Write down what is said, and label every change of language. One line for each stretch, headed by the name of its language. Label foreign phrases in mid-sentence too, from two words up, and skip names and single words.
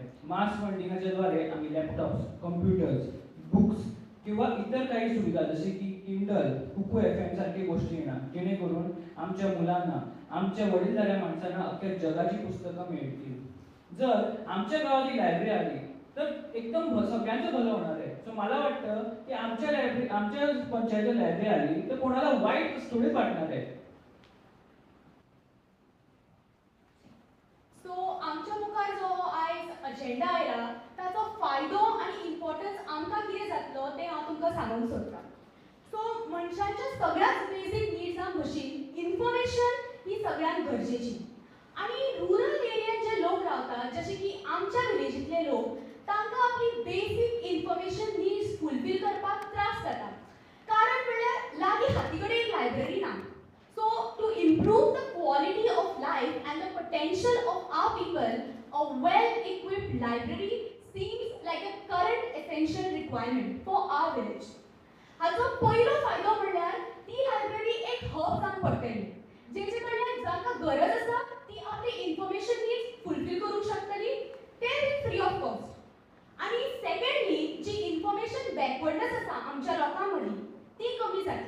Marathi: मास फंडिंगच्या द्वारे आम्ही
English: laptops, computers, books
Marathi: किंवा इतर काही सुविधा जसे की किंडल, कुकू FM सारखे गोष्टी येणार जेणेकरून आमच्या मुलांना, आमच्या वडीलधाऱ्या माणसांना अख्ख्या जगाची पुस्तकं मिळतील. जर आमच्या गावात ही लायब्ररी आली तर एकदम सगळ्यांचं भलं होणार आहे. सो मला वाटतं की आमच्या पंचायतीत लायब्ररी आली तर कोणाला वाईट थोडे वाटणार आहे.
Konkani: आमच्या मुखार जो आयज अजेंडा आयला ताचो फायदो आनी इम्पॉर्टन्स आमकां कितें जातलो तें हांव तुमकां सांगूंक सोदतां. सो मनशांच्या सगळ्याच
English: basic needs
Konkani: भशेन इन्फॉर्मेशन ही सगळ्यांत गरजेची. आनी
English: rural area
Konkani: जे लोक रावतात जशे की आमच्या विलेजींतले लोक तांकां आपली
English: basic information needs fulfil
Konkani: करपाक त्रास जाता. कारण म्हणल्यार लागीं हाती कडेन एक लायब्ररी ना.
English: So, to improve the quality of life and the potential of our people, a well-equipped library seems like a current essential requirement for our village.
Konkani: हाचो पयलो फायदो म्हणल्यार ती लायब्ररी एक हब जावन पडटली. जेचे कडल्यान जांकां गरज आसा ती आपली
English: information needs fulfil
Konkani: करूंक शकतली, ते
English: free of cost.
Konkani: आनी सेकंडली जी
English: information backwardness
Konkani: आसा आमच्या लोकां मदीं ती कमी जातली.